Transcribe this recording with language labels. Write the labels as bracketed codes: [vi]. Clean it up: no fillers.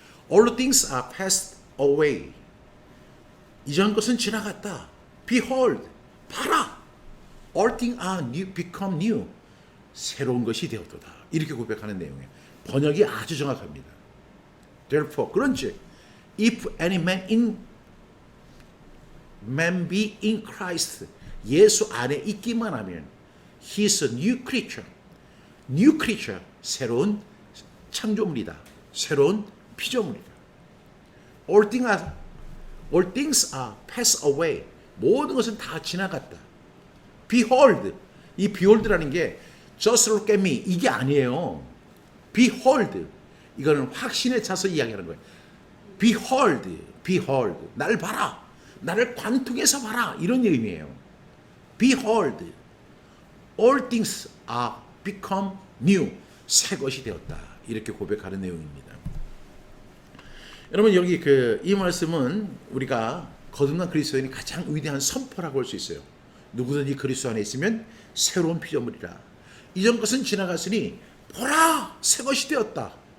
[en] All things are passed away. [ko] 이전 것은 지나갔다. Behold, 봐라. [en] All things are new, become new. [ko] 새로운 것이 되었도다. 이렇게 고백하는 내용이에요. 번역이 아주 정확합니다. [en] Therefore, [ko] 그런즉 [en] if any man be in Christ, [ko] 예수 안에 있기만 하면 [en] he is a new creature. new creature, [ko] 새로운 창조물이다. 새로운 피조물이다. [en] All things are passed away. [ko] 모든 것은 다 지나갔다. Behold, 이 behold라는 게 [en] just look at me [ko] 이게 아니에요. Behold, 이거는 확신에 차서 이야기하는 거예요. Behold, 나를 봐라. 나를 관통해서 봐라. 이런 의미예요. [en] Behold, all things are become new. [ko] 새 것이 되었다. 이렇게 고백하는 내용입니다. 여러분 여기 이 말씀은 우리가 거듭난 그리스도인이 가장 위대한 선포라고 할 수 있어요. 누구든지 그리스도 안에 있으면 새로운 피조물이라. 이전 것은 지나갔으니 보라 새 것이 되었다.